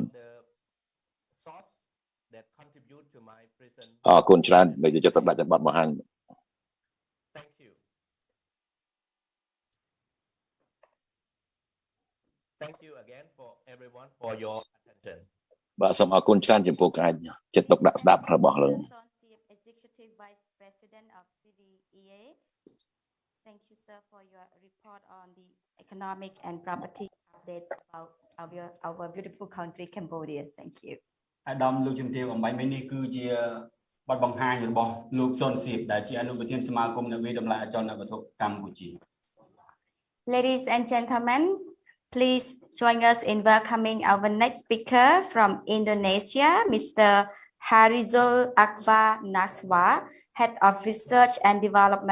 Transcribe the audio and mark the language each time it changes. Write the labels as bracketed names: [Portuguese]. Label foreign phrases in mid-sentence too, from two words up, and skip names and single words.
[Khmer] អរគុណច្រើនដែលយកទៅដាក់ចំបត់មកហាញបាទសូមអរគុណច្រើនចំពោះការចិត្តទុកដាក់ស្ដាប់របស់លោក [English] Thank you, sir, for your report on the economic and property updates about our beautiful country, Cambodia. Thank you. [Khmer] អាដាមលោកជំទាវអំបញ្ញមិញនេះគឺជាបទបង្ហាញរបស់លោកសុនសៀបដែលជាអនុប្រធានសមាគមអ្នកវិតម្លៃអចលនវត្ថុកម្ពុជា [English] Ladies and gentlemen, please join us in welcoming our next speaker from Indonesia, Mr. Harizul Akbar Naswa, Head of Research and Development.